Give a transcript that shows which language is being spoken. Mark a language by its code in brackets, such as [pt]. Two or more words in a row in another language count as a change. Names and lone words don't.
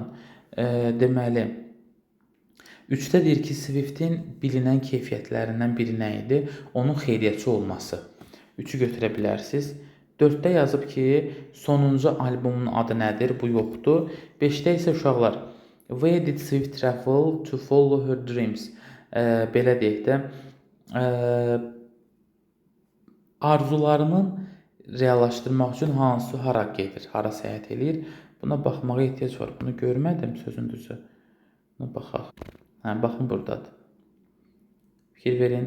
[az] Deməli, 3-də deyir ki, Swift-in bilinən keyfiyyətlərindən biri nə idi? Onun xeyriyyətçi olması. 3-ü götürə bilərsiniz. 4-də yazıb ki, sonuncu albomun adı nədir? Bu yoxdur. 5-də isə uşaqlar, [en] where did Swift travel to follow her dreams? [az] Belə deyək də, arzularının reallaşdırmaq üçün hara gedir, hara səyahət edir? Buna baxmağa ehtiyac var. Bunu görmədim sözün düzü. Buna baxaq. Baxın buradadır. Fikir verin.